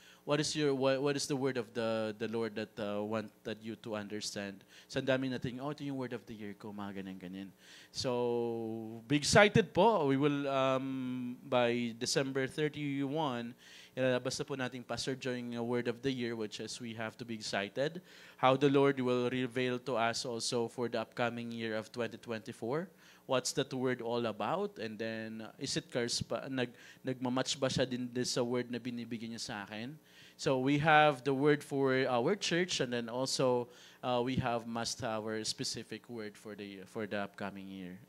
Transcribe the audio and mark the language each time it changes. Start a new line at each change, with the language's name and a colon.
English: What is the word of the Lord that wanted you to understand?
Filipino: So, ang dami natin, ito yung
English: word of the year
Filipino: ko, mga ganyan-ganyan.
English: So, be excited po. We will, by December 31,
Filipino: ilalabas na po natin
English: Pastor Joy yung word of the year, which is we have to be excited. How the Lord will reveal to us also for the upcoming year of 2024. What's that word all about? And then, is it curse pa?
Filipino: Nagmamatch ba siya din sa word na binibigyan niya sa akin?
English: So we have the word for our church, and then also we have our specific word for the upcoming year.